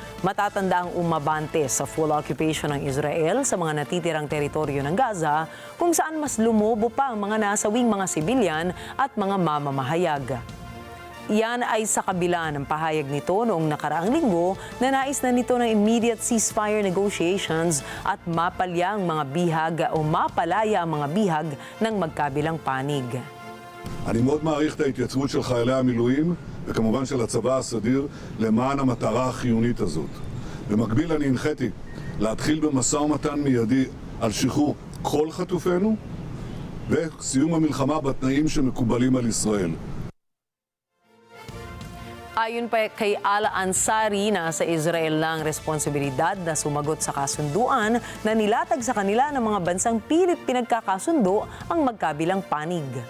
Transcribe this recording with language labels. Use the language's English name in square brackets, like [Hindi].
[Filipino] Matatanda ang umabante sa [English] full occupation [Filipino] ng Israel sa mga natitirang teritoryo ng Gaza kung saan mas lumobo pa ang mga nasawing mga sibilyan at mga mamamahayag. Iyan ay sa kabila ng pahayag nito noong nakaraang linggo na nais na nito ng [English] immediate ceasefire negotiations [Filipino] at mapalaya ang mga bihag ng magkabilang panig. [Hebrew] אני מאוד מעריך את ההתייצבות של חיילי המילואים וכמובן של הצבא הסדיר למען המטרה החיונית הזאת. במקביל אני הנחיתי להתחיל במשא ומתן מיידי על שחרור כל חטופינו וסיום המלחמה בתנאים שמקובלים על ישראל. [Filipino] Ayon pa kay Al-Ansari, nasa Israel lang responsibilidad na sumagot sa kasunduan na nilatag sa kanila ng mga bansang pilit pinagkakasundo ang magkabilang panig.